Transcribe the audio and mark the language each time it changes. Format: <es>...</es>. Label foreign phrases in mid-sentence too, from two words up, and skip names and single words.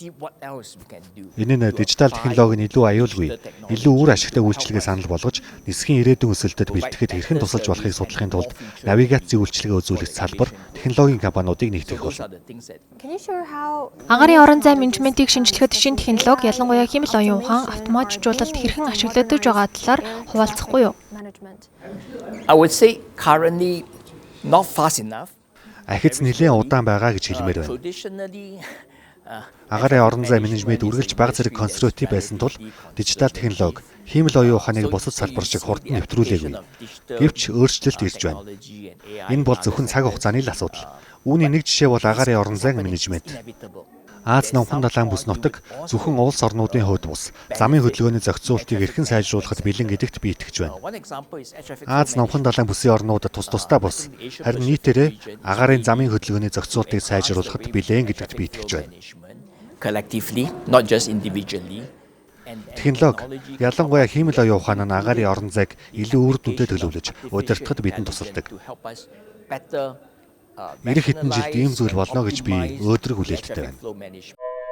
<mn>Энэ нь дижитал технологийн илүү аюулгүй, илүү үр ашигтай үйлчилгээ санал болгож нисхийн ирээдүйн өсөлтөд бэлтгэхэд хэрхэн тусалж болохыг судлахын тулд навигацийн үйлчилгээ үзүүлэх салбар технологийн компаниудыг нэгтгэх болно. Агаарын орон зайн менежментийг шинжлэхэд шинэ технологи, ялангуяа хэмэл оюун ухаан, автоматжуулалт хэрхэн ашиглагдаж байгаа талаар хуваалцахгүй юу?</mn> <en>I would say currently not fast enough.</en> <mn>Ахиц нэлээд удаан байгаа гэж хэлмээр байна.</mn> <en>Traditionally</en> <mn>Агаарын орон зайн менежмент үргэлж бага зэрэг консерватив байсан тул дижитал технологи, хэмэл оюун ухааныг бусад салбар шиг хурдан нэвтрүүлээгүй. Гэвч өөрчлөлт ирж байна. Энэ бол зөвхөн цаг хугацааны л асуудал. Үүний нэг жишээ бол агаарын орон зайн менежмент. Аз намхан далайн бүс нутаг зөвхөн улс орнуудын хувьд бус замын хөдөлгөөний зохицуултыг эрхэн сайжруулахад бэлэн гэдэгт би итгэж байна.</mn> <en>one example is air traffic</en> <mn>Аз намхан далайн бүсийн орнуудад тус тустай бус харин нийтээрээ агаарын замын хөдөлгөөний зохицуултыг сайжруулахад бэлэн гэдэгт би итгэж байна.</mn> <en>collectively, not just individually.</en> <mn>Технологи, ялангуяа хэмэл оюун ухаан нь агаарын орон зайг илүү үр дүнтэй төлөвлөж удирдахад бидэнд тусалдаг. Ирэх хэдэн жилд ийм зүйл болно гэж би өөдрөг хүлээлттэй байна.</mn>